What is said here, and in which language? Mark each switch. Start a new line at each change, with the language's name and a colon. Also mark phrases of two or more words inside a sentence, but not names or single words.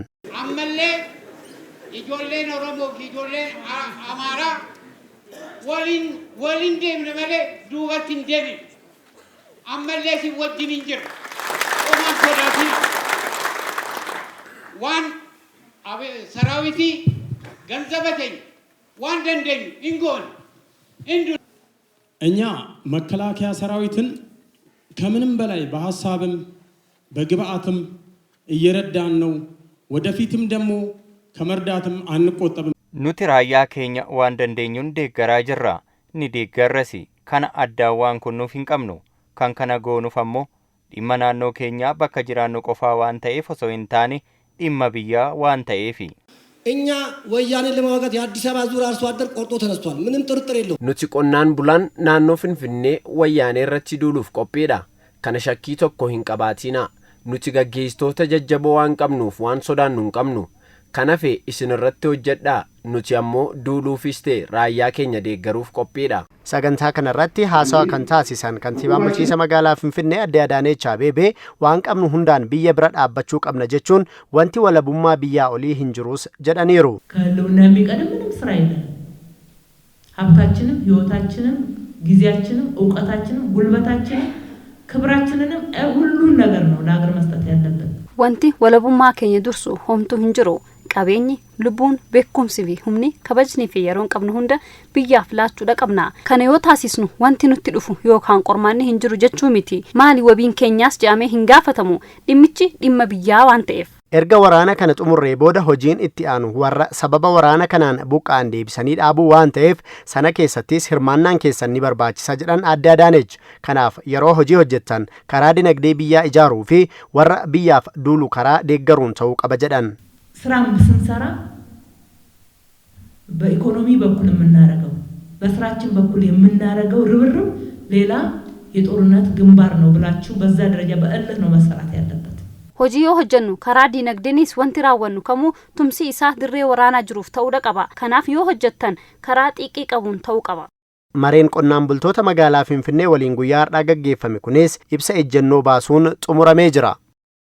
Oromo: Ammallee ijoolleen Oromoo fi ijoolleen Amaaraa waliin deemne malee duubatti hin deemne. Ammallee si wajjin hin jiru. Omaan sodaatiin waan saraawitii ganzaba keenya waan dandeenyu hin goone.
Amharic: እኛ መከላከያ ሰራዊትን ከምንም በላይ በሐሳብም በግብአትም እየረዳን ነው ወደፊትም ደግሞ ከመርዳትም አንቆጠብም
Oromo: ኑቲ raayyaa keenya waan dandeenyuun deeggaraa jirra ni deeggarrasi kana addaawwan kunnuuf hin qabnu kan kana goonuuf ammoo dhimma naannoo keenya bakka jiraannu qofaa waan ta'eef osoo hin taane dhimma biyyaa waan ta'eefi
Amharic: እኛ ወያኔን ለማወጋት የአዲስ አበባ ዙር አርሶ አደር ቆርጦ ተነስቷል ምንም ጥርጥር የለውም
Oromo: nuti qonnaan bulaan naannoo Finfinnee wayyaanee irratti duuluuf qophiidha kana shakkii tokko hin qabaatina nuti gaggeessitoota jajjaboo waan qabnuuf waan sodaannu hin qabnu kanafe isin irratti hojjedhaa nuti ammoo duuluufis ta'e raayyaa keenya deeggaruuf qophiidha. Sagantaa kanarratti haasawa kan taasisan kantiibaan bulchiinsa magaalaa Finfinnee Aadde Adaanech Abeebee waan qabnu hundaan biyya bira dhaabbachuu qabna jechuun wanti walabummaa biyyaa olii hin jirus jedhaniiru.
Amharic: ከህልውና የሚቀድም ምንም ስራ የለም። ሀብታችንም ህይወታችንም ጊዜያችንም ዕውቀታችንም ጉልበታችንም ክብራችንንም ሁሉን ነገር ነው ለሀገር መስጠት ያለብን።
Oromo: wanti walabummaa keenya dursu homtu hin jiru qabeenyi lubbuun beekumsi fi humni kabajni fi yeroon qabnu hunda biyyaaf laachuudha qabna kana yoo taasisnu wanti nutti dhufu yookaan qormaanni hin jiru jechuu miti maali wabiin keenyaas jedhamee hin gaafatamu dhimmichi dhimma biyyaa waan ta'eef. Erga waraana kana xumurree booda hojiin itti aanu warra sababa waraana kanaan buqqaan deebisanii dhaabuu waan ta'eef sana keessattis hirmaannaan keessan ni barbaachisa jedhan Aadde Adaanech. Kanaaf yeroo hojii hojjettan karaa dinagdee biyyaa ijaaruu fi warra biyyaaf duulu karaa deeggaruun ta'uu qaba jedhan.
Amharic: ስራም ስንሰራ በኢኮኖሚ በኩል የምናረገው በስራችን በኩል የምናረገው ርብርብ ሌላ የጦርነት ግንባር ነው ብላችሁ በዛ ደረጃ በእልህ ነው መሰራት ያለበት.
Oromo: hojii yoo hojjennu karaa dinagdeenis wanti raawwannu kamuu tumsi isaa dirree waraanaa jiruuf ta'uu qaba kanaaf yoo hojjettan karaa xiqqii qabuun ta'uu qaba. Mareen qonnaan bultoota magaalaa Finfinnee waliin guyyaa har'aa gaggeeffame kunis ibsa ejjennoo baasuun xumuramee jira.